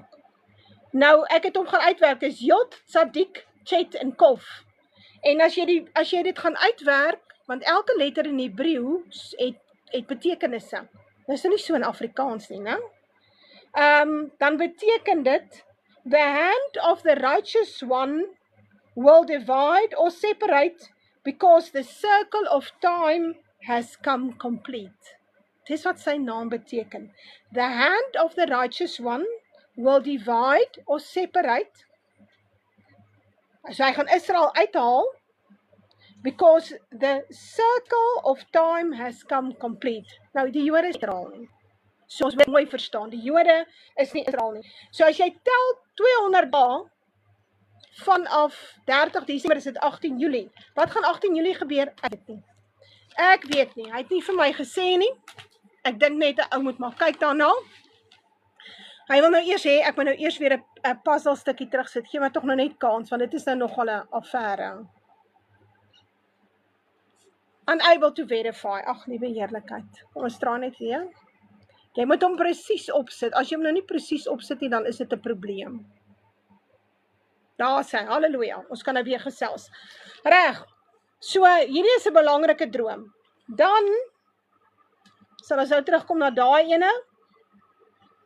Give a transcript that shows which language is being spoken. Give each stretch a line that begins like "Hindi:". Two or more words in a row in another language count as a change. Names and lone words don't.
Afrikaans: Nou, ek het hom gaan uitwerk, dis Jod, Tzadik, Chet en Kof. En as jy dit gaan uitwerk, want elke letter in Hebreëus het betekenisse. Dis nie so in Afrikaans nie, né? Dan beteken dit,
English: the hand of the righteous one will divide or separate because the circle of time has come complete.
Afrikaans: Dis wat sy naam beteken.
English: The hand of the righteous one will divide or separate.
Afrikaans: So hy gaan Israel uithaal
English: because the circle of time has come complete.
Afrikaans: Nou die Jode is Israel nie. So ons moet mooi verstaan, die Jode is nie Israel nie. So as jy tel 200 dae vanaf 30 Desember is dit 18 Julie. Wat gaan 18 Julie gebeur? Ek weet nie. Hy het nie vir my gesê nie. Ek dink net 'n ou moet maar kyk daarna. Hy wil nou eers hê, ek moet nou eers weer 'n puzzle stukkie terugsit. Gee my tog nou net kans, want dit is nou nogal 'n affære.
English: Unable to verify.
Afrikaans: Ag, liewe heerlikheid. Kom ons draai net weer. Jy moet hom presies opsit. As jy hom nou nie presies opsit nie, dan is dit 'n probleem. Daar sê, halleluja. Ons kan nou weer gesels. Reg. So, hierdie is 'n belangrike droom. Dan sal ons nou terugkom na daai ene.